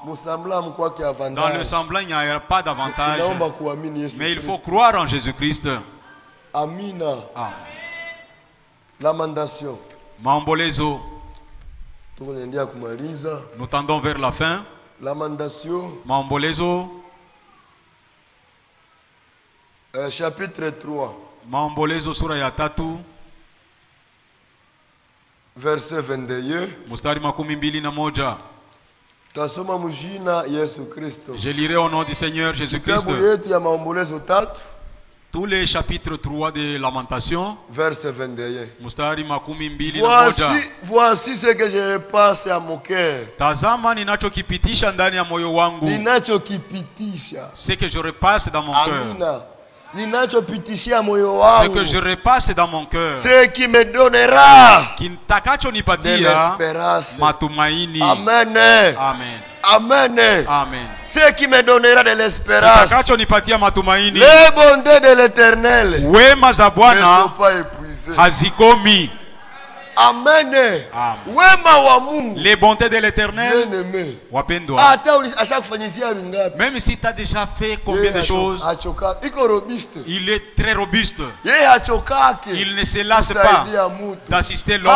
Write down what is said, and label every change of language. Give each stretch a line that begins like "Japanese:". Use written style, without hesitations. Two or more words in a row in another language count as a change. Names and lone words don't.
French: Dans le semblant, il n'y a pas d'avantage. Mais il faut croire en Jésus-Christ. Amina. Lamentation.
Swahili: Maombolezo.
French: Nous tendons vers la fin. Lamentation.
Swahili: Maombolezo.
French: Chapitre 3.
Swahili: Maombolezo sura ya 3.
French: Verset 21.
Swahili: Mstari makumi mbili na moja. Tasoma mujina Yesu Kristo.
French: Je lirai au nom du Seigneur Jésus-Christ.
Swahili: Kitabu yetu ya Maombolezo 3.
French: Tous les chapitres 3 de Lamentation. Verset 21.
Swahili: Mstari makumi mbili na moja.
French: Voici ce que je repasse à mon cœur.
Swahili: Tazama ninachokipitisha ndani ya moyo wangu. Ninachokipitisha.
French: Ce que je repasse dans mon cœur.
Swahili: Amina. Ninachopitishia moyo wangu.
French: Ce que je repasse dans mon cœur. Ce qui me donnera.
Swahili: Kitakacho-nipatia matumaini.
French: Amen. Amen. Amen. Amen. Ce qui me donnera de l'espérance.
Swahili: Kitakacho-nipatia matumaini.
French: Les bontés de l'Éternel
Swahili: wema za Bwana
French: ne sont pas épuisées.
Swahili: hazikomi.
French: Amen. Amen. Les bontés de l'Éternel, même si tu as déjà fait combien de choses, il est très robuste. Il ne se lasse pas d'assister l'homme.